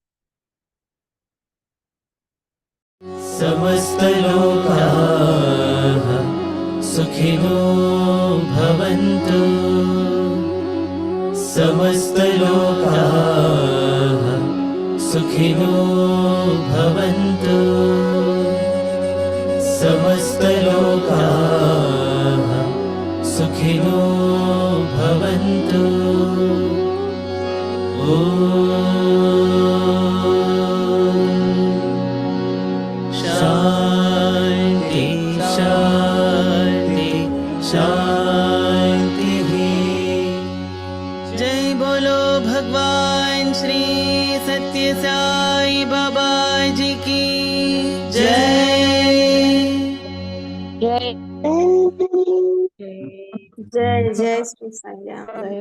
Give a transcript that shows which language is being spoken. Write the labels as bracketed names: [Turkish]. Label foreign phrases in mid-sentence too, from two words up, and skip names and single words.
[Sanskrit] समस्तलोकाः सुखिनो भवन्तु समस्तलोकाः सुखिनो भवन्तु समस्तलोकाः सुखिनो भवन्तु शान्ति शान्ति शान्तिः [Hindi] जय बोलो भगवान श्री सत्य साई बाबा जी की जय जय जय जय श्री साई राम।